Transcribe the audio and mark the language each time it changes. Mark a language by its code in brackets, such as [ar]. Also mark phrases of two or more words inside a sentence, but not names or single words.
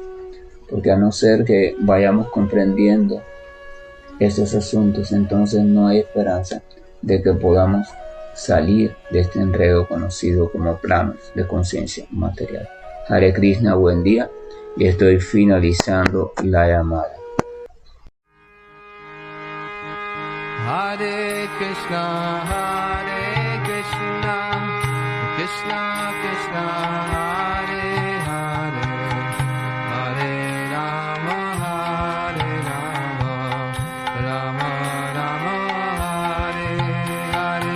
[es] Porque a no ser que vayamos comprendiendo estos asuntos, entonces no hay esperanza de que podamos salir de este enredo conocido como planos de conciencia material. Hare Krishna, buen día, y estoy finalizando la llamada. [sa] हरे कृष्ण, कृष्ण कृष्ण, हरे हरे, हरे राम, राम राम, हरे हरे.